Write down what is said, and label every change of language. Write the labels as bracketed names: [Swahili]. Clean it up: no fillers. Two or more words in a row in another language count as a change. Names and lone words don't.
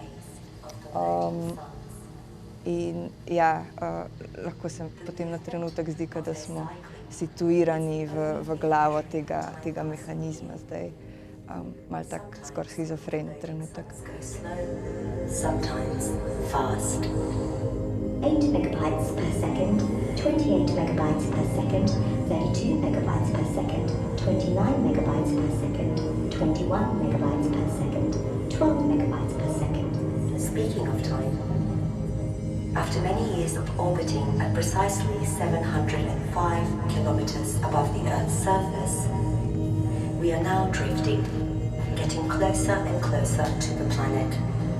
[Slovenian] In ja, lahko se potem na trenutek zdi, da smo situirani v glavo tega mehanizma zdaj. Malo tak skoraj schizofren trenutek. [English] 8 megabytes per second, 28 megabytes per second, 32 megabytes per second, 29 megabytes per second, 21 megabytes per second, 12 megabytes per second. Speaking of time, after many years of orbiting at precisely 705 kilometers above the Earth's surface, we are now drifting, getting closer and closer to the planet.